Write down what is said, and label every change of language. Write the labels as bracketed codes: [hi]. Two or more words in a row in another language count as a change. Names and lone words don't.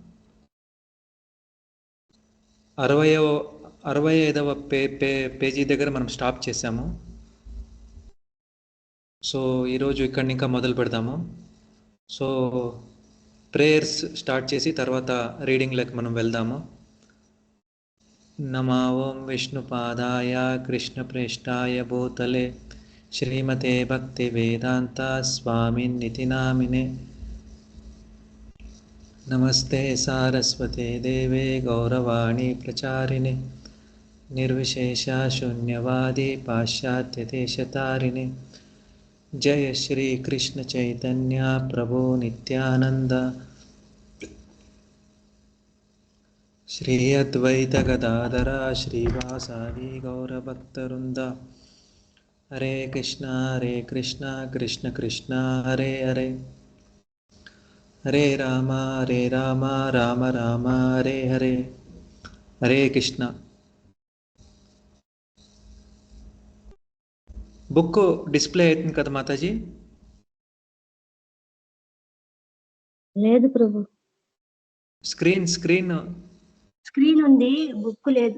[te] 65వ పేజీ దగ్గర మనం స్టాప్ చేసాము. సో ఈరోజు ఇక్కడి ఇంకా మొదలు పెడదాము. సో [en] prayers start [te] చేసి తర్వాత రీడింగ్లోకి మనం వెళ్దాము. [sa] नमो ओं विष्णुपादाय कृष्णप्रेष्ठाय भूतले श्रीमते भक्तिवेदान्ता स्वामिन्निति नामिने नमस्ते सारस्वते देवे गौरवाणी प्रचारिणे निर्विशेषा शून्यवादी पाश्चात्यदेशतारिणे जय श्री कृष्ण चैतन्य प्रभु नित्यानंद श्री अद्वैत गदाधर श्रीवासादि गौरभक्तवृंद हरे कृष्ण कृष्ण कृष्ण हरे हरे हरे राम राम राम हरे हरे. हरे कृष्ण. [en] book display [te] అవుతుంది కదా మాతాజీ? లేదు ప్రభు. స్క్రీన్ ఉంది, బుక్ లేదు.